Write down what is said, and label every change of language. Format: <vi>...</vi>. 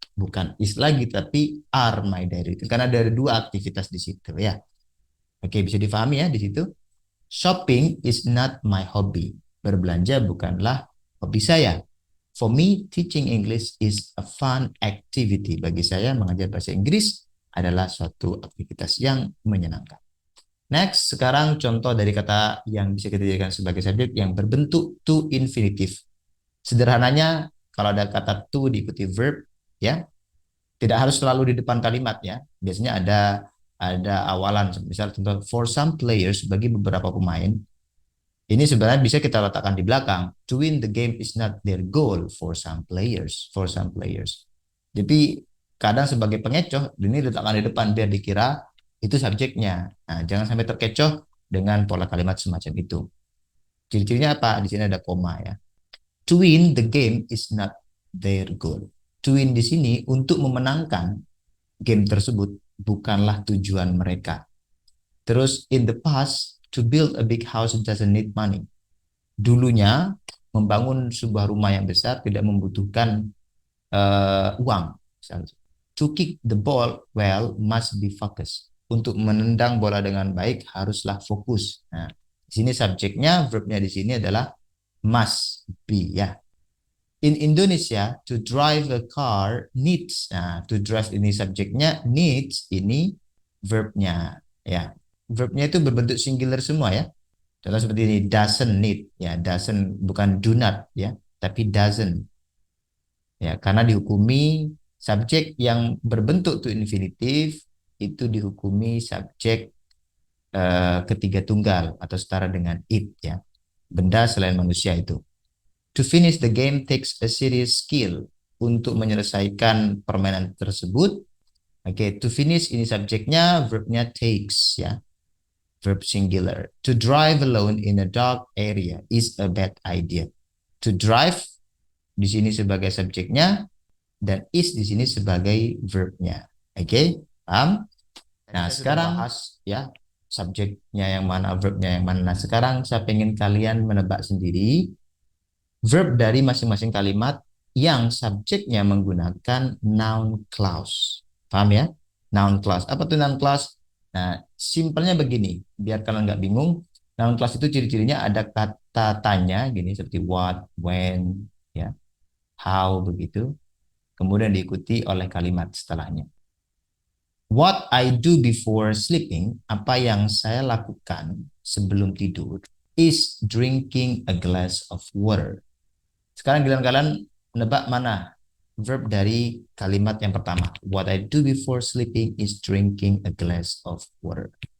<id>Bukan is lagi, tapi</id> <en>are my daily routine.</en> <id>Karena ada dua aktivitas di situ ya. Oke, bisa difahami ya di situ.</id> <en>Shopping is not my hobby.</en> <id>Berbelanja bukanlah hobi saya.</id> <en>For me, teaching English is a fun activity.</en> <id>Bagi saya, mengajar bahasa Inggris adalah suatu aktivitas yang menyenangkan. Next, sekarang contoh dari kata yang bisa kita jadikan sebagai subjek yang berbentuk to infinitive. Sederhananya, kalau ada kata to diikuti verb, ya, tidak harus selalu di depan kalimat ya. Biasanya ada awalan. Misal contoh,</id> <en>for some players,</en> <id>bagi beberapa pemain, ini sebenarnya bisa kita letakkan di belakang.</id> <en>To win the game is not their goal for some players. For some players.</en> <id>Jadi kadang sebagai pengecoh, ini letakkan di depan biar dikira itu subjeknya. Nah, jangan sampai terkecoh dengan pola kalimat semacam itu. Ciri-cirinya apa? Di sini ada koma ya.</id> <en>To win the game is not their goal. To win</en> <id>di sini untuk memenangkan game tersebut bukanlah tujuan mereka.</id> <en>Terus in the past, to build a big house doesn't need money.</en> <id>Dulunya membangun sebuah rumah yang besar tidak membutuhkan uang.</id> <en>To kick the ball well must be focused.</en> <id>Untuk menendang bola dengan baik haruslah fokus. Nah, di sini subjeknya, verbnya di sini adalah must be ya.</id> <en>In Indonesia, to drive a car needs.</en> <id>Nah, to drive ini subjeknya, needs ini verbnya ya. Verbnya itu berbentuk singular semua ya. Contoh seperti ini, doesn't need ya, doesn't bukan do not ya, tapi doesn't ya, karena dihukumi subjek yang berbentuk to infinitive itu dihukumi subjek ketiga tunggal atau setara dengan it ya, benda selain manusia itu.</id> <en>To finish the game takes a serious skill.</en> <id>Untuk menyelesaikan permainan tersebut, oke, to finish ini subjeknya, verbnya takes ya, verb singular.</id> <en>To drive alone in a dark area is a bad idea.</en> <id>To drive di sini sebagai subjeknya dan is di sini sebagai verbnya. Oke, paham? Nah, sekarang bahas ya subjeknya yang mana, verbnya yang mana. Nah, sekarang saya pengen kalian menebak sendiri verb dari masing-masing kalimat yang subjeknya menggunakan noun clause. Paham ya? Noun clause. Apa tuh noun clause? Nah, simpelnya begini, biar kalian nggak bingung. Noun clause itu ciri-cirinya ada kata tanya, gini seperti what, when, ya, how, begitu. Kemudian diikuti oleh kalimat setelahnya.</id> <en>What I do before sleeping,</en> <id>apa yang saya lakukan sebelum tidur,</id> <en>is drinking a glass of water.</en> <id>Sekarang giliran kalian menebak mana verb dari kalimat yang pertama.</id> <en>What I do before sleeping is drinking a glass of water.</en>